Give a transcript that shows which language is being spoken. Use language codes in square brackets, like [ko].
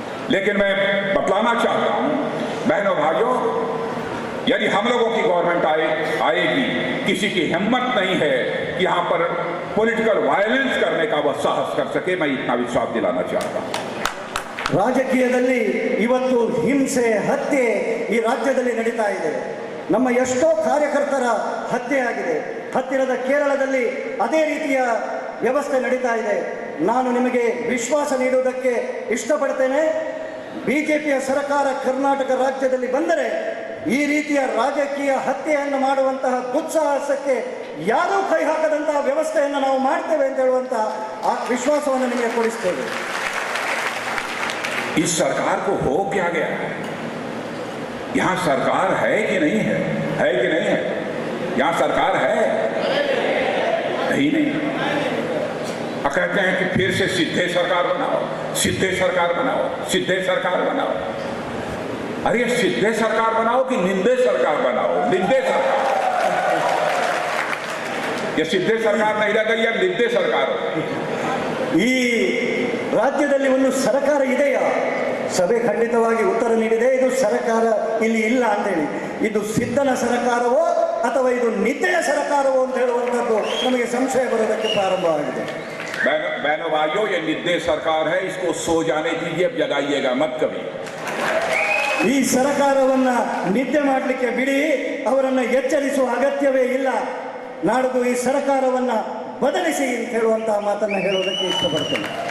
[hi] लेकिन मैं बतलाना चाहता हूं बहनों भाइयों, यदि हम लोगों की गवर्नमेंट आएगी, किसी की हिम्मत नहीं है कि यहां पर [en] political violence [hi] करने का वह साहस कर सके। मैं इतना विश्वास दिलाना चाहता हूं। [kn] ರಾಜಕೀಯದಲ್ಲಿ ಇವತ್ತು ಹಿಂಸೆ ಹತ್ಯೆ ಈ ರಾಜ್ಯದಲ್ಲಿ ನಡೀತಾ ಇದೆ. ನಮ್ಮ ಎಷ್ಟೋ ಕಾರ್ಯಕರ್ತರ ಹತ್ಯೆಯಾಗಿದೆ. ಹತ್ತಿರದ ಕೇರಳದಲ್ಲಿ ಅದೇ ರೀತಿಯ ವ್ಯವಸ್ಥೆ ನಡೀತಾ ಇದೆ. ನಾನು ನಿಮಗೆ ವಿಶ್ವಾಸ ನೀಡುವುದಕ್ಕೆ ಇಷ್ಟಪಡ್ತೇನೆ, ಬಿಜೆಪಿಯ ಸರ್ಕಾರ ಕರ್ನಾಟಕ ರಾಜ್ಯದಲ್ಲಿ ಬಂದರೆ ಈ ರೀತಿಯ ರಾಜಕೀಯ ಹತ್ಯೆಯನ್ನು ಮಾಡುವಂತಹ ದುಸ್ಸಾಹಸಕ್ಕೆ ಯಾರೂ ಕೈ ಹಾಕದಂತಹ ವ್ಯವಸ್ಥೆಯನ್ನು ನಾವು ಮಾಡ್ತೇವೆ ಅಂತ ಹೇಳುವಂತಹ ಆ ವಿಶ್ವಾಸವನ್ನು ನಿಮಗೆ ಕೊಡಿಸ್ತೇವೆ. [hi] इस सरकार को हो क्या गया? यहां सरकार है कि नहीं है? है कि नहीं है? यहां सरकार है नहीं। कहते हैं कि फिर से सीधे सरकार बनाओ, सीधे सरकार बनाओ, सीधे सरकार बनाओ। अरे सीधे सरकार बनाओ कि निंदे सरकार बनाओ? निंदे सरकार। ये सीधे सरकार नहीं रह गई, या निंदे सरकार हो गई। [kn] ಈ ರಾಜ್ಯದಲ್ಲಿ ಒಂದು ಸರ್ಕಾರ ಇದೆಯಾ? ಸಭೆ ಖಂಡಿತವಾಗಿ ಉತ್ತರ ನೀಡಿದೆ, ಇದು ಸರ್ಕಾರ ಇಲ್ಲಿ ಇಲ್ಲ ಅಂತೇಳಿ. ಇದು ಸಿದ್ಧನ ಸರ್ಕಾರವೋ ಅಥವಾ ಇದು ನಿದ್ದೆಯ ಸರ್ಕಾರವೋ ಅಂತ ಹೇಳುವಂಥದ್ದು ನಮಗೆ ಸಂಶಯ ಬರೋದಕ್ಕೆ ಪ್ರಾರಂಭವಾಗಿದೆ. [hi] बहनों भाइयों, ये निद्दे सरकार है, इसको सो जाने दीजिए, अब जगाइएगा मत कभी। [kn] ಈ ಸರ್ಕಾರವನ್ನ ನಿದ್ದೆ ಮಾಡಲಿಕ್ಕೆ ಬಿಡಿ, ಅವರನ್ನ ಎಚ್ಚರಿಸುವ ಅಗತ್ಯವೇ ಇಲ್ಲ. ನಾಡಿದ್ದು ಈ ಸರ್ಕಾರವನ್ನ ಬದಲಿಸಿ ಅಂತ ಹೇಳುವಂತಹ ಮಾತನ್ನ ಹೇಳುವುದಕ್ಕೆ ಇಷ್ಟಪಡ್ತೇನೆ.